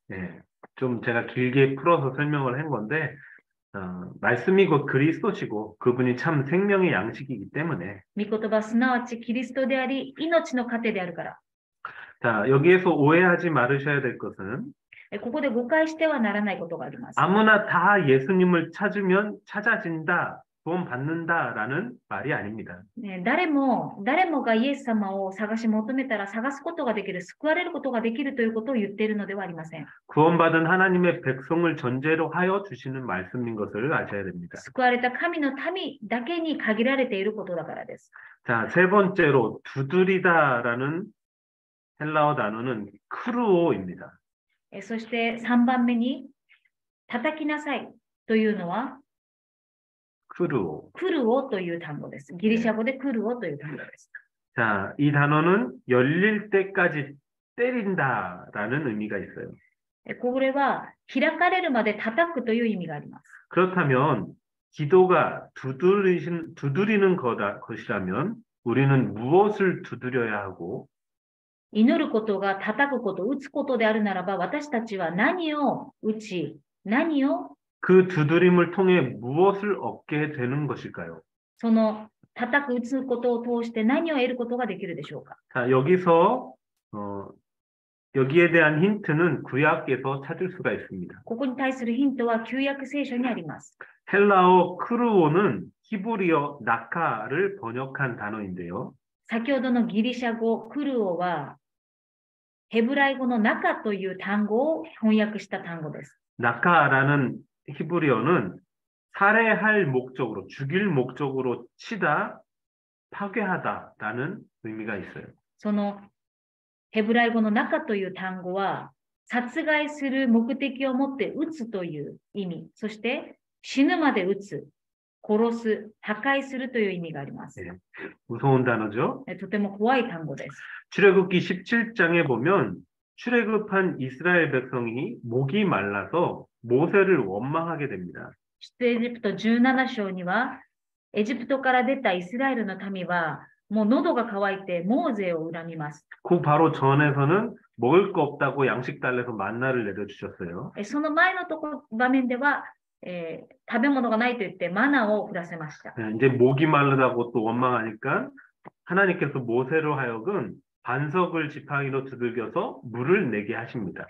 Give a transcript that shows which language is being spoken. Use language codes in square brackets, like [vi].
[ko] 네, 좀 제가 길게 풀어서 설명을 한 건데 말씀이 곧 그리스도시고 그분이 참 생명의 양식이기 때문에 [ja] 御言葉すなわちキリストであり、命の糧であるから。 [ko] 자, 여기에서 오해하지 말으셔야 될 것은 [ja] ここで誤解してはならないことがあります。 [ko] 아무나 다 예수님을 찾으면 찾아진다, 구원 받는다라는 말이 아닙니다. [ja] 誰もがイエス様を探し求めたら探すことができる、救われることができるということを言っているのではありません。 [ko] 구원받은 하나님의 백성을 전제로 하여 주시는 말씀인 것을 아셔야 됩니다. [ja] 救われた神の民だけに限られていることだからです。 [ko] 자, 세 번째로 두드리다라는 헬라어 단어는 크루오입니다. [ja] そして3番目に叩きなさいというのは [ko] 크루오. [ja] クルオという単語です。ギリシャ語でクルオという単語です。 [ko] 자, 이 단어는 열릴 때까지 때린다라는 의미가 있어요. [ja] これは開かれるまで叩くという意味があります。 [ko] 그렇다면 기도가 두드리는 것이라면 우리는 무엇을 두드려야 하고 [ja] 祈ることが叩くこと、打つことであるならば、私たちは何を打ち、何を [ko] 그 두드림을 통해 무엇을 얻게 되는 것일까요? [ja] その叩く、打つことを通して何を得ることができるでしょうか。 [ko] 자, 여기에 대한 힌트는 구약에서 찾을 수가 있습니다. [ja] ここに対するヒントは旧約聖書にあります。 [ko] 헬라어 크루오는 히브리어 나카를 번역한 단어인데요. [ja] 先ほどのギリシャ語クルオはヘブライ語の中という単語を翻訳した単語です。 [ko] 나카라는 히브리어는 살해할 목적으로, 죽일 목적으로 치다, 파괴하다라는 의미가 있어요. [ja] そのヘブライ語の中という単語は殺害する目的を持って撃つという意味、そして死ぬまで撃つ、殺す、破壊するという意味があります。 [ko] 네, 무서운 단어죠. [ja] とても怖い単語です。 [ko] 출애굽기 17장에 보면 출애굽한 이스라엘 백성이 목이 말라서 모세를 원망하게 됩니다. [ja] 出エジプト17章には、エジプトから出たイスラエルの民は、もう喉が渇いてモーゼを恨みます。 [ko] 그 바로 전에서는 먹을 거 없다고 양식 달래서 만나를 내려주셨어요. [ja] その前の場面では、食べ物がないと言ってマナを降らせました。 [ko] 이제 목이 마르다고 또 원망하니까 하나님께서 모세로 하여금 반석을 지팡이로 두들겨서 물을 내게 하십니다.